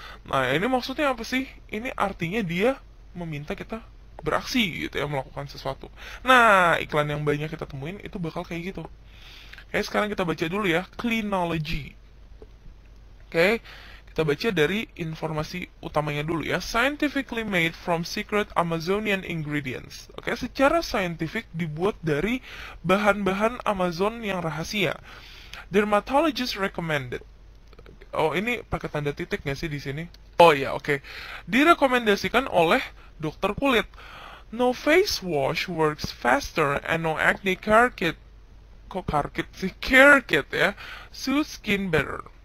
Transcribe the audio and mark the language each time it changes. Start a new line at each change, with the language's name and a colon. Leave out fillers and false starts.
Indonesian: Nah, ini maksudnya apa sih? Ini artinya dia meminta kita beraksi gitu ya, melakukan sesuatu. Nah, iklan yang banyak kita temuin itu bakal kayak gitu. Oke, sekarang kita baca dulu ya, Cleanology. Oke, kita baca dari informasi utamanya dulu ya.
English: Scientifically made from secret Amazonian ingredients.
Indonesian: Oke, secara saintifik dibuat dari bahan-bahan Amazon yang rahasia.
English: Dermatologist recommended.
Indonesian: Oh, ini pakai tanda titik nggak sih di sini? Oh ya, oke. Direkomendasikan oleh dokter kulit.
English: No face wash works faster and no acne care kit. Kok care kit ya, suits skin better.